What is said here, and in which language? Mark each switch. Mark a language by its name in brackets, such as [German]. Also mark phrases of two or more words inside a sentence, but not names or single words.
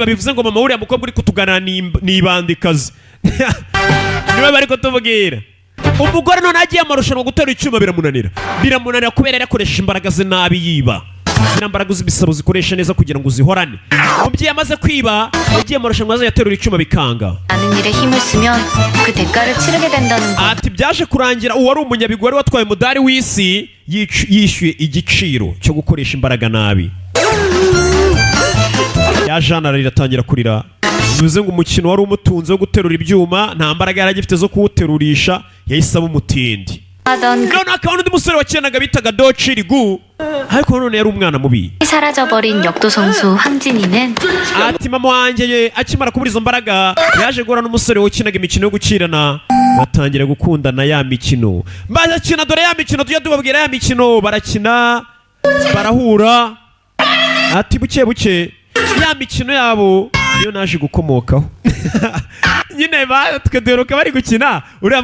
[Kinyarwanda] Bivuze ngo mama uriya mukobwa uri kutuganira ni ibandikazi. Niwe bari kutubwira. Umugore none agiye amarushanwa gutera icyuma biramunanira kubera yarakoresha imbaraga ze nabi yiba. Zina mbaraga zibisaba zikoresha neza kugira ngo uzihorane. Umubyeyi amaze kwiba yagiye amarushanwa aza yaterura icyuma bikanga. [Korean] 나는 일에 힘을 쓰면 그 대가를 치르게 된다는 거. [Kinyarwanda] Ati byaje kurangira uwari umunyabigwi watwaye umudari w'isi yishyuye igiciro cyo gukoresha imbaraga nabi. Ya Jana riratangira kurira. Bivuze ngo umukino wari umutunze wo guterura ibyuma nta mbaraga yari agifite zo kuwuterurisha yahise aba umutindi. none akaba n'undi musore wakinaga bitaga Dochirigu ariko none yari umwana mubi. [Korean] 사라져버린 역도 선수 황진이는 [Kinyarwanda] ati mama wanjye akimara kubura izo mbaraga yaje guhura n'umusore wakinaga imikino yo gukirana batangira gukundana ya mikino barakina dore ya mikino tujya tubabwira ya mikino barakina barahura ati buke buke ya mikino yabo niyo naje gukomokaho nyine batwe duheruka bari gukina uriya